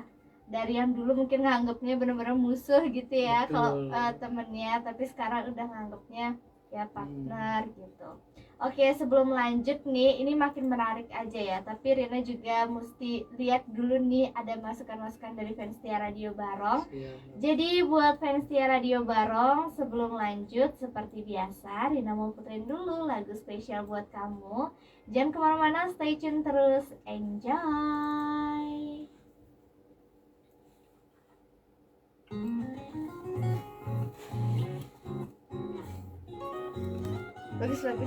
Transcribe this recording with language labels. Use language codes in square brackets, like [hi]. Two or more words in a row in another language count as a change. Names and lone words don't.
[id] Dari yang dulu mungkin nganggapnya benar-benar musuh gitu ya kalau temennya, tapi sekarang udah nganggapnya ya partner gitu. Oke, sebelum lanjut nih, ini makin menarik aja ya. Tapi Rina juga mesti lihat dulu nih ada masukan-masukan dari fans Tia Radio Barong. Jadi buat fans Tia Radio Barong, sebelum lanjut seperti biasa, Rina mau puterin dulu lagu spesial buat kamu. Jangan kemana-mana, [en] stay tune [id] terus, enjoy. Bagus.